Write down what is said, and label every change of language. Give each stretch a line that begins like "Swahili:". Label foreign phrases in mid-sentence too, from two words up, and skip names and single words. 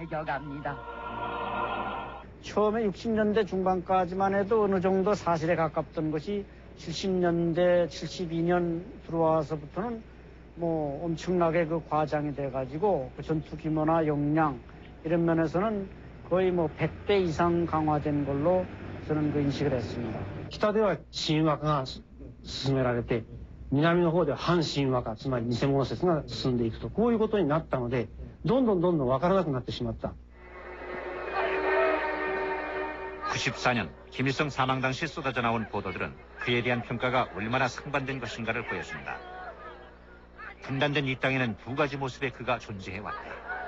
Korean: 처음에 60년대 중반까지만 해도 어느 정도 사실에 가깝던 것이 70년대, 72년 들어와서부터는 뭐 엄청나게 그 과장이 돼가지고 그 전투 규모나 역량 이런 면에서는 거의 뭐 100배 이상 강화된 걸로 저는 그 인식을 했습니다.
Japanese: 北では神話が進められて、南の方では反神話化、つまり偽物説が進んでいくと、こういうことになったので、どんどん分からなくなってしまった。
Korean: 94년 김일성 사망 당시 쏟아져 나온 보도들은 그에 대한 평가가 얼마나 상반된 것인가를 보여준다. 분단된 이 땅에는 두 가지 모습의 그가 존재해왔다.